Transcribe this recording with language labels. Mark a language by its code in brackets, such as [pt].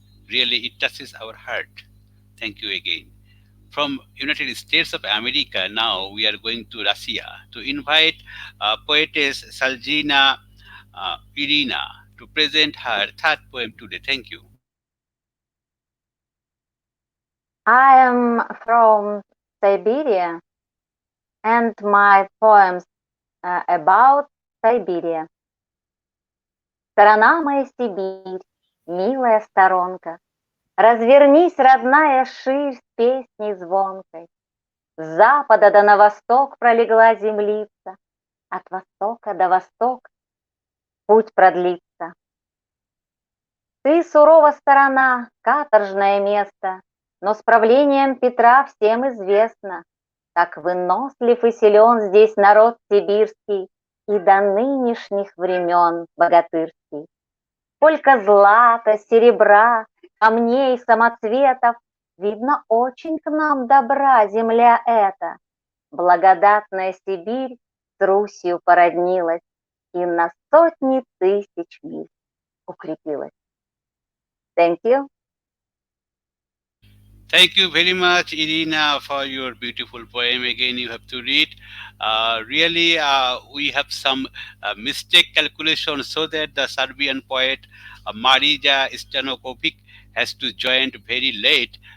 [en] Really, it touches our heart. Thank you again. From United States of America, now we are going to Russia to invite poetess Shulgina Irina to present her third poem today. Thank you. I am from Siberia, and my poems about Siberia. [ru] Страна моя Сибирь, милая сторонка, развернись, родная, ширь с песней звонкой. С запада до на восток пролегла землица, от востока до востока путь продлится. Ты сурова сторона, каторжное место, но с правлением Петра всем известно, как вынослив и силен здесь народ сибирский и до нынешних времен богатырский. Сколько злата, серебра, камней, самоцветов, видно, очень к нам добра земля эта. Благодатная Сибирь с Русью породнилась и на сотни тысяч миль укрепилась. [en] Thank you. Thank you very much, Irina, for your beautiful poem. Again, you have to read. Really, we have some mistake calculation so that the Serbian poet Marija Stankovic has to join very late.